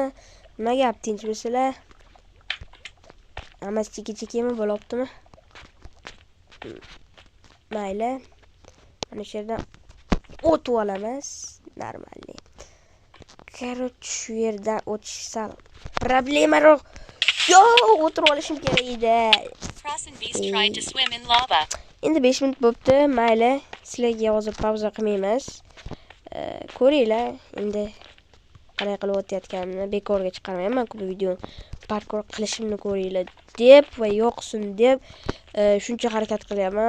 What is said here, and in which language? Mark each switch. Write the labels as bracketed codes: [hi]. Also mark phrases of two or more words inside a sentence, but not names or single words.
[uz] Nima gap, tinchmisizlar? Hammasi chiki-chikimi bo'lyaptimi? Mayli. Mana shu yerdan o'tib olamiz. [ru] Нормально. Короче, [uz] shu yerdan o'tish sal problemaroq. Yo, o'tirib olishim kerak edi. [en] Frost and Beast tried to swim in lava. [uz] Endi 5 minut bo'pti. Mayli. Sizlarga hozir pauza qilmaymiz. Ko'ringlar, endi qanday qilib o'tayotganimni bekorga chiqarmayman bu videoni. Parkour qilishimni ko'ringlar deb va yoqsin deb shuncha harakat qilyapman.